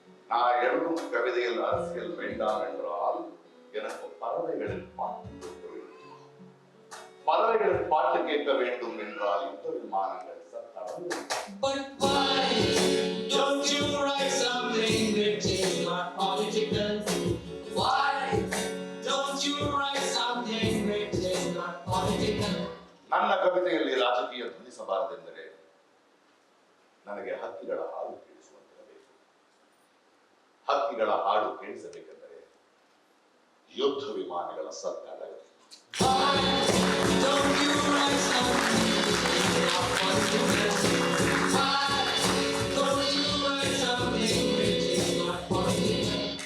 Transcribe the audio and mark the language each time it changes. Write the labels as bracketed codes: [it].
[ta] நான் எழுதும் கவிதையில் அரசியல் வேண்டாம் என்றால் எனக்கு பறவைகளின் பாட்டு கேட்க வேண்டும். பறவைகளின் பாட்டு கேட்க வேண்டும் என்றால் யுத்த விமானங்கள் சத்தம். [en] But why don't you write something which is not political? Why don't you write something which is not political? [kn] ನನ್ನ ಕವಿತೆಯಲ್ಲಿ ರಾಜಕೀಯ ಧ್ವನಿಸಬಾರದೆಂದರೆ ನನಗೆ ಹಕ್ಕಿಗಳ ಹಾಡು ಕೇಳಿಸುವಂತಿರಬೇಕು. ಹಕ್ಕಿಗಳ ಹಾಡು ಕೇಳಿಸಬೇಕೆಂದರೆ ಯುದ್ಧ ವಿಮಾನಗಳ ಸದ್ದಾಡಬೇಕು. [en] Why don't you write something which is not political? Why don't you write something which is not political?